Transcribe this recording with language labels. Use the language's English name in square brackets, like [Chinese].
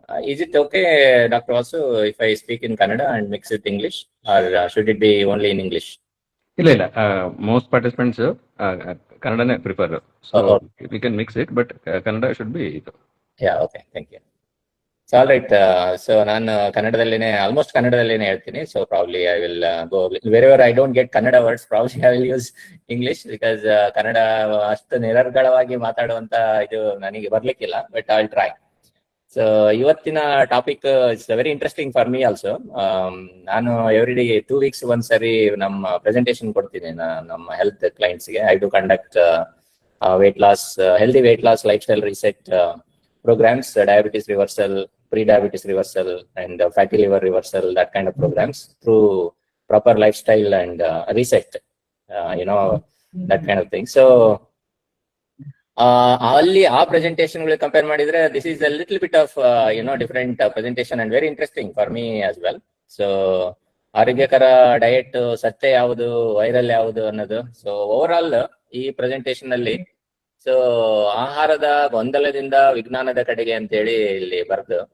[English] Is it okay, Dr. Vasu, if I speak in Kannada and mix with English, or should it be only in English? ಇಲ್ಲ most participants ಕನ್ನಡನೇ prefer, so we can mix it, but Kannada should be ಇದು. Yeah, okay, thank you. So all right. So [Kannada] ನಾನು almost ಕನ್ನಡದಲ್ಲೇನೆ ಹೇಳ್ತೀನಿ. [English] so probably I will go wherever I don't get Kannada words, probably I will use English, because [Kannada] Kannada ಅಷ್ಟು ನಿರರ್ಗಳವಾಗಿ ಮಾತಾಡುವಂತ ಇದು ನನಗೆ ಬರ್ಲಿಕ್ಕಿಲ್ಲ, [English] But I will try. So ಇವತ್ತಿನ topic it's very interesting for me also. [Kannada] ನಾನು every day 2 weeks ಒಂದ್ಸರಿ ನಮ್ಮ presentation ಕೊಡ್ತೀನಿ ನಮ್ಮ health ಕ್ಲೈಂಟ್ಸ್ಗೆ. [English] I do conduct weight loss, healthy weight loss, lifestyle reset programs, diabetes reversal, pre-diabetes reversal, and fatty liver reversal, that kind of programs through proper lifestyle and reset, that kind of thing. So [Kannada] ಅಲ್ಲಿ ಆ presentation ಗಳು compare ಮಾಡಿದ್ರೆ [English] This is a little bit of different presentation and very interesting for me as well. [Kannada] So ಆರೋಗ್ಯಕರ diet, ಸತ್ಯ ಯಾವುದು, viral ಯಾವುದು ಅನ್ನೋದು. So over all ಈ ಪ್ರೆಸೆಂಟೇಷನ್ ಅಲ್ಲಿ ಸೊ ಆಹಾರದ ಗೊಂದಲದಿಂದ ವಿಜ್ಞಾನದ ಕಡೆಗೆ ಅಂತೇಳಿ ಇಲ್ಲಿ ಬರ್ದು.